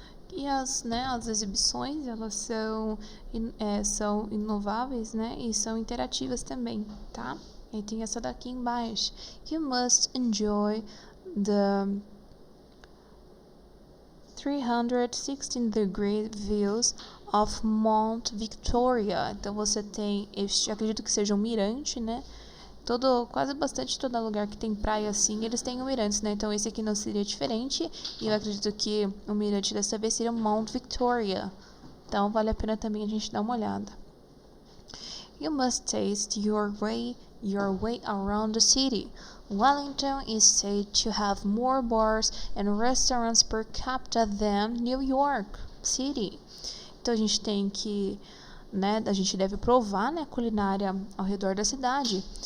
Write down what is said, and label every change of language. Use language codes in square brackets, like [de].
[pt] E as exibições, elas são inováveis, né? E são interativas também, tá? E tem essa daqui embaixo. [en] You must enjoy the 316-degree views of Mount Victoria. [pt] Então você tem, eu acredito que seja um mirante, né? Quase bastante todo lugar que tem praia assim, eles têm mirantes, né? Então esse aqui não seria diferente. E eu acredito que o mirante dessa vez seria Mount Victoria. Então vale a pena também a gente dar uma olhada. [en] You must taste your way around the city. Wellington is said to have more bars and restaurants per capita than New York City. [pt] Então a gente tem que, né, a gente deve provar, né, a culinária ao redor da cidade.